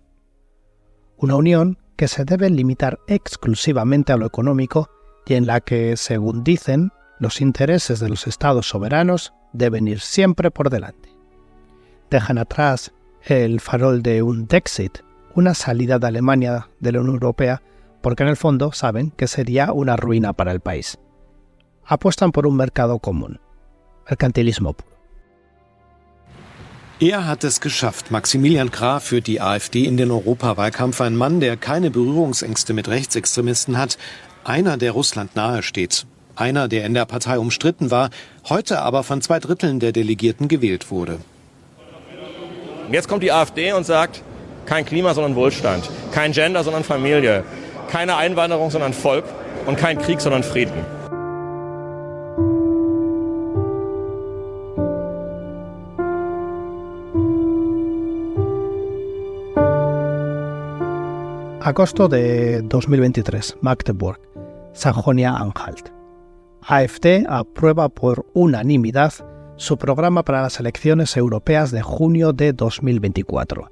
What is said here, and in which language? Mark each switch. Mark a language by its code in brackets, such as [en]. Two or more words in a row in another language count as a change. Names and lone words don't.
[es] Una unión que se debe limitar exclusivamente a lo económico y en la que, según dicen, los intereses de los estados soberanos deben ir siempre por delante. Dejan atrás el farol de un Dexit, una salida de Alemania de la Unión Europea, porque en el fondo saben que sería una ruina para el país. Apuestan por un mercado común, mercantilismo puro. [de] Hat es geschafft. Maximilian Krah führt die AfD in den Europawahlkampf. Ein Mann, der keine Berührungsängste mit Rechtsextremisten hat. Einer, der Russland nahe steht. Einer, der in der Partei umstritten war, heute aber von 2/3 der Delegierten gewählt wurde. Jetzt kommt die AfD und sagt, kein Klima, sondern Wohlstand. Kein Gender, sondern Familie. Keine Einwanderung, sondern Volk. Und kein Krieg, sondern Frieden. [es] Agosto de 2023, Magdeburg, Sajonia-Anhalt. AfD aprueba por unanimidad su programa para las elecciones europeas de junio de 2024.